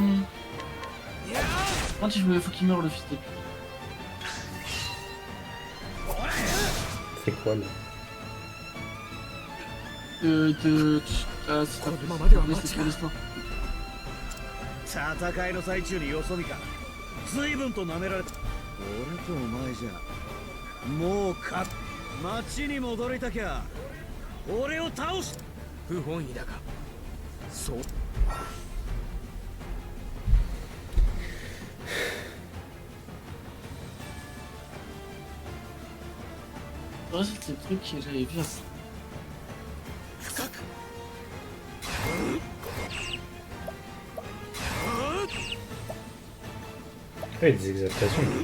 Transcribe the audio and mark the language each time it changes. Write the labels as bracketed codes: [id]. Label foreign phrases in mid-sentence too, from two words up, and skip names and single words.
[fr] Quand faut qu'il meure le fils de pute. C'est quoi là? C'est pas l'histoire. [ja] 戦いの最中によそ見か随分と舐められた俺とお前じゃもう町に戻りたきゃ俺を倒す不本意だがそう [fr] Ouais, c'est le truc que j'avais vu après. [ja] 深く [fr] Ah, il y a des exaltations.